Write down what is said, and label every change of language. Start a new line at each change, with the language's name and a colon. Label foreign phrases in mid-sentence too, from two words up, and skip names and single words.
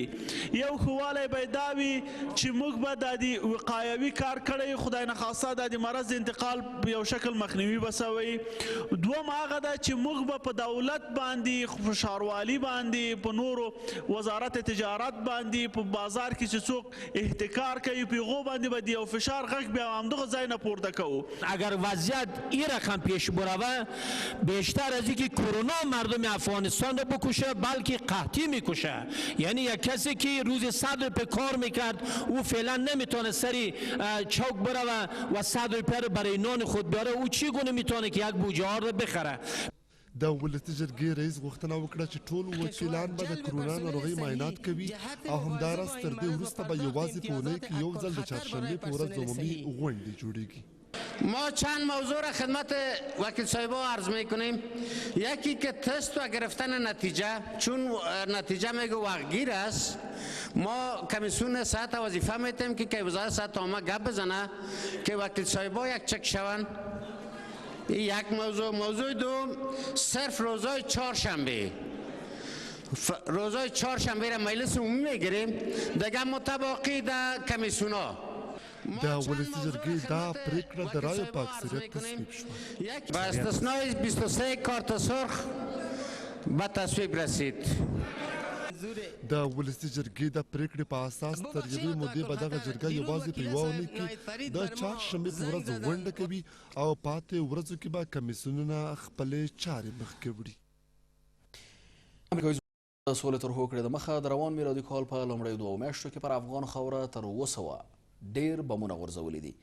Pashto: یو ښه والی به یې دا وي چې موږ به دا د وقایوي کار کړی، خدای نخواسته دا د مرض د انتقال په یو شکل مخنیوي به سوی. دوم هغه ده چې موږ به په دولت باندې فشاروالي باندې په نورو وزارت تجارت باندې په بازار کې چې څوک احتکار کوي په هغو باندې به د یو فشار غږ بیا همدغه ځای نه پورته کوو.
Persian: اگر وضعیت این رقم پیش بروه بیشتر از اینکه کرونا مردم افغانستان رو بکشه بلکه قحطی میکشه. یعنی یک کسی که روز 100 روپیه کار میکرد او فعلا نمیتونه سری چوک بروه و 100 روپیه رو برای نان خود بیاره. او چگونه میتونه که یک بوجهار رو بخره؟
Pashto: د ولسي جرګې رئیس غوښتنه وکړه چې ټول وکیلان به د کرونا ناروغۍ معاینات کوي او همداراز تر دې وروسته به یوازې په اونۍ کې یو ځل د چهارشنبې په ورځ عمومي غونډې جوړیږي.
Persian: ما چند موضوع را خدمت وکیل صاحبا عرض میکنیم. یکی که تست و گرفتن نتیجه، چون نتیجه میگه وقتگیر است، ما کمیسیون صحت وظیفه میتیم که وزارت صحت عامه گپ بزنه که وکیل صاحبا یک چک شون. یک موضوع دوم صرف روزای چهارشنبه را مجلس عمومی میگیریم دیگه متباقی در کمیسیون ها.
Pashto: د ولسي جرګې دا پرېکړه د رایو په اکثریت تصویب شوه.
Persian: با استثنای 23 کارت سرخ به تصویب رسید.
Pashto: د ولسي جرګې د پرېکړې په اساس تر یوې مودې به دغه جرګه یوازې په یوه اونۍ کې د چهارشنبې په ورځ غونډه کوي او پاتې ورځو کې به کمیسیونونه خپلې چارې مخکې وړي. امریکایي ځواکونو د سولې تر هوکړې د مخه د روان میلادي کال په لومړیو 2 میاشتو کې پر افغان خاوره تر 200 ډېر بمونه غورځولي دي.